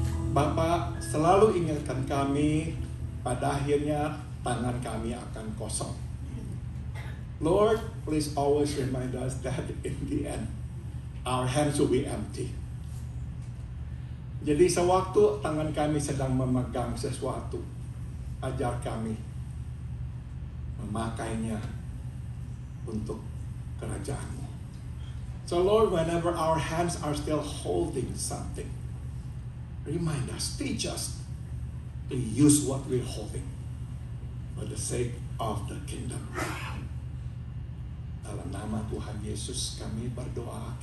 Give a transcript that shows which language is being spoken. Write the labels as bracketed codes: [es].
[id] Bapak selalu ingatkan kami, pada akhirnya tangan kami akan kosong. [en] Lord, please always remind us that in the end, our hands will be empty. [id] Jadi sewaktu tangan kami sedang memegang sesuatu, ajar kami memakainya untuk kerajaan-Mu. [en] So Lord, whenever our hands are still holding something, remind us, teach us to use what we're holding for the sake of the kingdom. [id] Dalam nama Tuhan Yesus kami berdoa.